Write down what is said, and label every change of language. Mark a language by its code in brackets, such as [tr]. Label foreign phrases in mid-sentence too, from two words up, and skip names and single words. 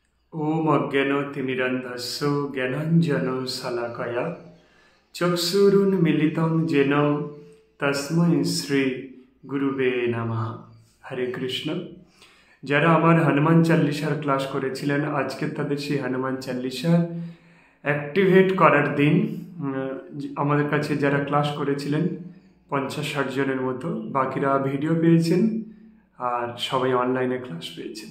[sa] ओम अज्ञानतिमिरन्धस्य ज्ञानाञ्जनशलाकया चक्षुरुन्मीलितं येन तस्मै श्री गुरुवे नमः। हरे कृष्ण। [bn] যারা আমার হনুমান চাল্লিশার ক্লাস করেছিলেন আজকে তাদের সেই হনুমান চাল্লিশা অ্যাক্টিভেট করার দিন। আমাদের কাছে যারা ক্লাস করেছিলেন 50-60 জনের মতো, বাকিরা ভিডিও পেয়েছেন আর সবাই অনলাইনে ক্লাস পেয়েছেন।